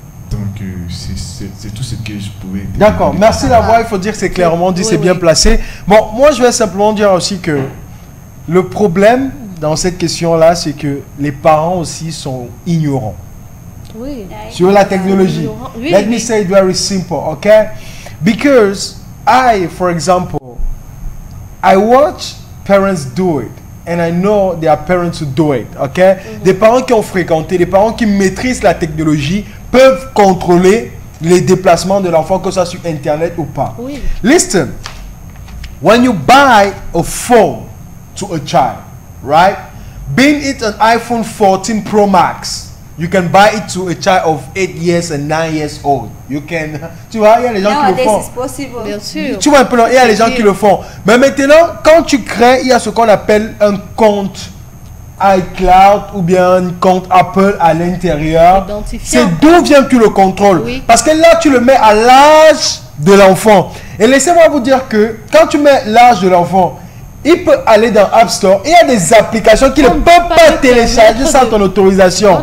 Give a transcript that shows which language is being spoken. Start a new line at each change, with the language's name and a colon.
French: Donc c'est tout ce que je pouvais dire. D'accord, merci d'avoir, il faut dire que c'est clairement dit, c'est bien placé. Bon, moi je vais simplement dire aussi que le problème dans cette question-là, c'est que les parents aussi sont ignorants. Oui. Sur la technologie. Oui,
English: Let me say it very simple, okay? Because for example, I watch parents do it. And I know there are parents who do it, okay?
French: Des parents qui ont fréquenté, des parents qui maîtrisent la technologie peuvent contrôler les déplacements de l'enfant, que ce soit sur Internet ou pas. Oui.
English: Listen, when you buy a phone to a child, right? Being it an iPhone 14 Pro Max, you can buy it to a child of 8 years and 9 years old. You can,
French: tu vois, il y a les gens qui le font.
English: It's possible.
French: Bien sûr. Tu vois un peu, il y a les gens qui le font. Mais maintenant, quand tu crées, il y a ce qu'on appelle un compte iCloud ou bien un compte Apple à l'intérieur. C'est d'où vient que le contrôle. Oui. Parce que là, tu le mets à l'âge de l'enfant. Et laissez-moi vous dire que quand tu mets l'âge de l'enfant, il peut aller dans App Store. Il y a des applications qui ne peuvent pas télécharger sans ton autorisation.